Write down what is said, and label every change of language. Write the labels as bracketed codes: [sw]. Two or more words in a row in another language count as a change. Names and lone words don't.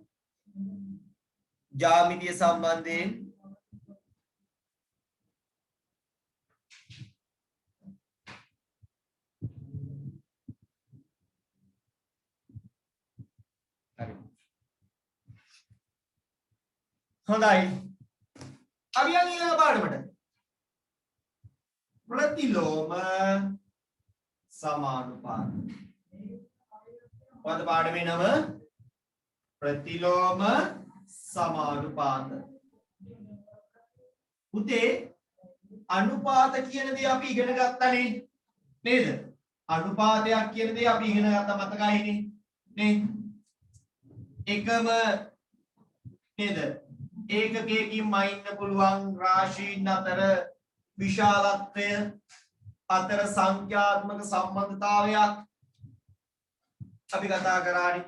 [si] ජ්‍යාමිතිය සම්බන්ධයෙන් හරි. හොඳයි. අපි යන්නේ ඊළඟ පාඩමට. ප්‍රතිලෝම සමානුපාත. මොකද පාඩමේ නම? ප්‍රතිලෝම සමානුපාත. පුතේ අනුපාත කියන දේ අපි ඉගෙන ගත්තානේ නේද? අනුපාතයක් කියන දේ අපි ඉගෙන ගත්තා මතකයිනේ නේ? එකම නේද? ඒකකයකින් මයින්න පුළුවන් රාශීන් අතර විශාලත්වය අතර සංඛ්‍යාත්මක සම්බන්ධතාවයක් අපි කතා කරානේ.